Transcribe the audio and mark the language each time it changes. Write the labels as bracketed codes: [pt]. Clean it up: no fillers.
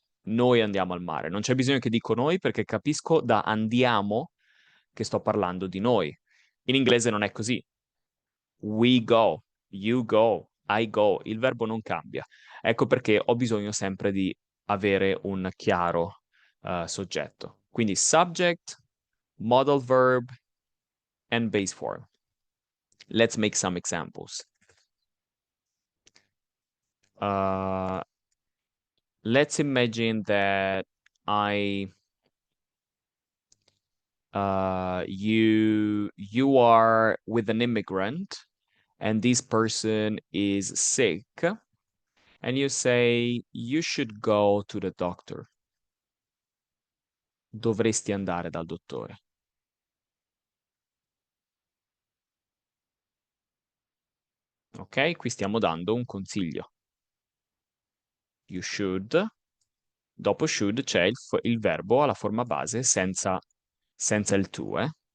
[it] Noi andiamo al mare. Non c'è bisogno che dico noi perché capisco da andiamo che sto parlando di noi. In inglese non è così. [en] We go, you go, I go. [it] Il verbo non cambia. Ecco perché ho bisogno sempre di avere un chiaro soggetto. [en] Quindi subject, modal verb, and base form. Let's make some examples. Uh, let's imagine that you are with an immigrant and this person is sick and you say you should go to the doctor. [it] Dovresti andare dal dottore. Ok? Qui stiamo dando un consiglio. You should. Dopo should c'è il verbo alla forma base senza il to, eh?